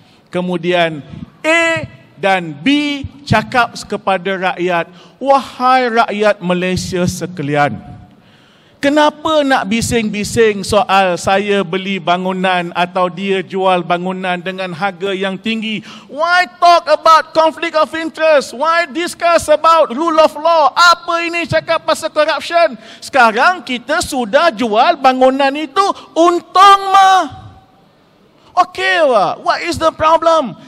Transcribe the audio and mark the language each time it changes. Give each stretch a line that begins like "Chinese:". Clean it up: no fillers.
Malay: Kemudian A dan B cakap kepada rakyat, wahai rakyat Malaysia sekalian, kenapa nak bising-bising soal saya beli bangunan atau dia jual bangunan dengan harga yang tinggi?
English: Why talk about conflict of interest? Why discuss about rule of law?
Malay: Apa ini cakap pasal corruption? Sekarang kita sudah jual bangunan itu, untung mah.
English: Okay, what is the problem?